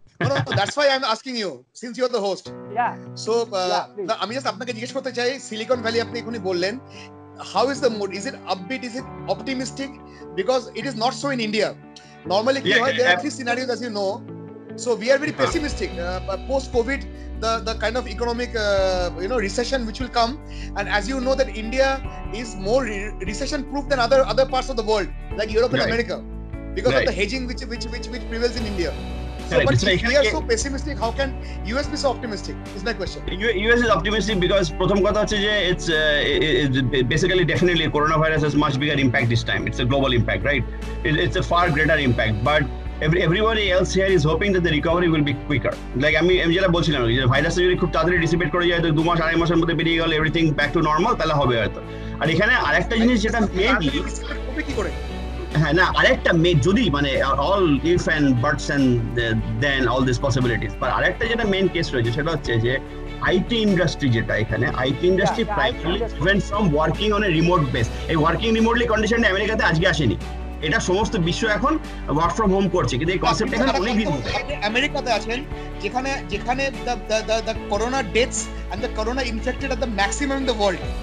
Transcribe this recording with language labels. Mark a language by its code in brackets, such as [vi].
[en] No, that's why I'm asking you, since you're the host. Yeah. [bn] So আমি just আপনাকে জিজ্ঞেস করতে চাই, সিলিকন ভ্যালি আপনি এখনই বললেন, [en] how is the mood? Is it upbeat? Is it optimistic? Because it is not so in India. Normally, there are three scenarios, as you know. So we are very pessimistic. Post COVID, the kind of economic recession which will come, and as you know that India is more recession proof than other parts of the world, like Europe and America, because of the hedging which prevails in India. So, but if we are so pessimistic, how can US be so optimistic? Is my question. US is optimistic because [bn] প্রথম কথা হচ্ছে যে [en] it's basically definitely coronavirus has much bigger impact this time. It's a global impact, right? It's a far greater impact, but everybody else here is hoping that the recovery will be quicker. [bn] Like আমি যেটা বলছিলাম যে ভাইরাসটা যদি খুব তাড়াতাড়ি dissipate করে যায় তো 2 মাস 2.5 মাসের মধ্যে বেরিয়ে গেল [en] everything back to normal, [bn] তাহলে হবে হয়তো। আর এখানে আরেকটা জিনিস যেটা মেইনলি কি করে হ্যাঁ না আরেকটা যদি মানে all if and বাটস and then all this possibilities, but আরেকটা যেটা মেইন কেস রয়েছে সেটা হচ্ছে যে আইটি ইন্ডাস্ট্রি, যেটা এখানে IT industry primarily even from working on a remote base, এই ওয়ার্কিং রিমোটলি কন্ডিশনটা আমেরিকাতে আজকে আসেনি, এটা সমস্ত বিশ্ব এখন ওয়ার্ক ফ্রম হোম করছে, কিন্তু এই কনসেপ্ট এখানে অনেক দিন ধরে আমেরিকাতে আছেন যেখানে [en] the corona deaths and the corona infected are the maximum in the world.